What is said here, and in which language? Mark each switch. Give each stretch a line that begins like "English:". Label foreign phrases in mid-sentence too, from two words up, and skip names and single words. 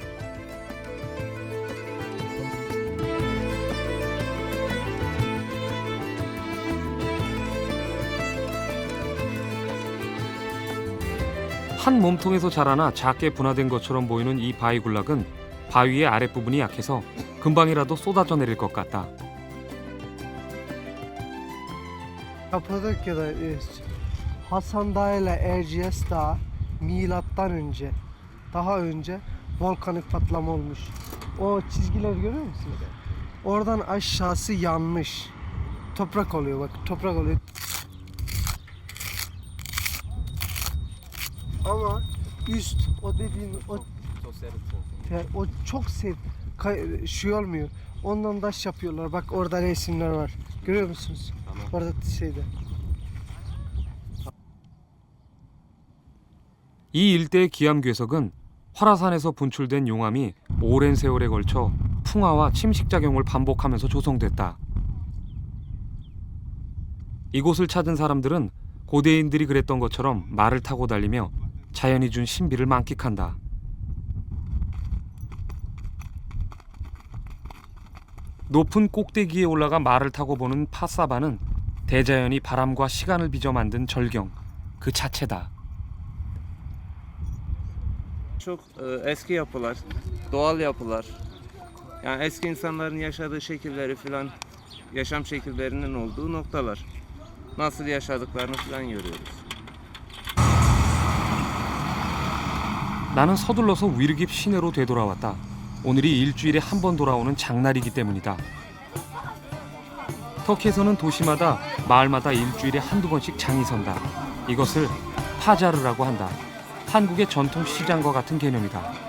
Korean: 한 몸통에서 자라나 작게 분화된 것처럼 보이는 이 바위 군락은 바위의 아랫부분이 약해서 금방이라도 쏟아져 내릴 것 같다.
Turkish: Kapadokya'da Hasan Dağı ile Erciyes Dağı milattan önce, daha önce volkanik patlama olmuş. O çizgileri görüyor musunuz? Oradan aşağısı yanmış. Toprak oluyor bak, toprak oluyor. Ama üst o dediğin o çok sert şey olmuyor. Ondan taş yapıyorlar. Bak orada resimler var. Görüyor musunuz? Tamam. Orada şeyde.
Korean: 이 일대의 기암괴석은 화라산에서 분출된 용암이 오랜 세월에 걸쳐 풍화와 침식작용을 반복하면서 조성됐다. 이곳을 찾은 사람들은 고대인들이 그랬던 것처럼 말을 타고 달리며 자연이 준 신비를 만끽한다. 높은 꼭대기에 올라가 말을 타고 보는 파사바는 대자연이 바람과 시간을 빚어 만든 절경 그 자체다.
Turkish: Çok eski yapılar, doğal yapılar. Yani eski insanların yaşadığı şekilleri filan, yaşam şekillerinin olduğu noktalar. Nasıl yaşadıklarını filan görüyoruz.
Korean: 나는 서둘러서 위르깁 시내로 되돌아왔다. 오늘이 일주일에 한 번 돌아오는 장날이기 때문이다. 터키에서는 도시마다 마을마다 일주일에 한두 번씩 장이 선다. 이것을 파자르라고 한다. 한국의 전통 시장과 같은 개념이다.